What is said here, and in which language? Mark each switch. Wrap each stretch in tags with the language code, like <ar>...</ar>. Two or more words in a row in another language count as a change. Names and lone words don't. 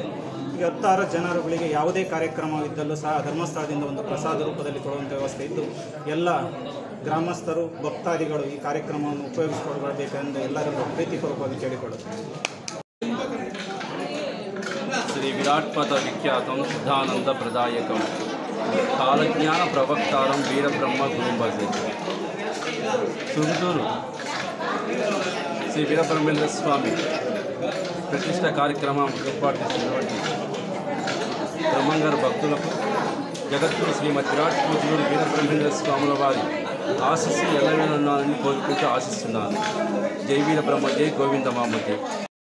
<kn>ಈಗ 16 ಜನರುಗಳಿಗೆ ಯಾವುದೇ ಕಾರ್ಯಕ್ರಮವಿದ್ದಲ್ಲೂ ಸಹ ಧರ್ಮಸ್ಥಳದಿಂದ ಒಂದು ಪ್ರಸಾದ ರೂಪದಲ್ಲಿ ಕೊಡುವಂಥ ವ್ಯವಸ್ಥೆ ಇದ್ದು, ಎಲ್ಲ ಗ್ರಾಮಸ್ಥರು ಭಕ್ತಾದಿಗಳು ಈ ಕಾರ್ಯಕ್ರಮವನ್ನು ಉಪಯೋಗಿಸಿಕೊಳ್ಳಬೇಕೆಂದು ಎಲ್ಲರಿಗೂ ಪ್ರೀತಿಪೂರ್ವಕವಾಗಿ ಕೇಳಿಕೊಳ್ಳುತ್ತೇವೆ.</kn> <sa>ಶ್ರೀ ವಿರಾಟ್ಪದ ವಿಖ್ಯಾತಂ ಸಿದ್ಧಾನಂದ ಪ್ರದಾಯಕಂ ಕಾಲಜ್ಞಾನ ಪ್ರವಕ್ತಾರಂ ವೀರಬ್ರಹ್ಮ ಗುರುಂಬಗೆ</sa> <te>ಸುಗಟೂರು శ్రీ వీరబ్రహ్మేంద్ర స్వామి ప్రతిష్ట కార్యక్రమం ఏర్పాటు చేసినటువంటి బ్రహ్మంగారు భక్తులకు జగద్గురు శ్రీమద్ విరాట్ పూజలు వీరబ్రహ్మేంద్ర స్వాముల వారి ఆశీస్సు ఎల్లవేళ ఉన్నారని కోరుకుంటూ ఆశిస్తున్నాను. జై వీరబ్రహ్మ, జై గోవింద మామూర్తి.</te>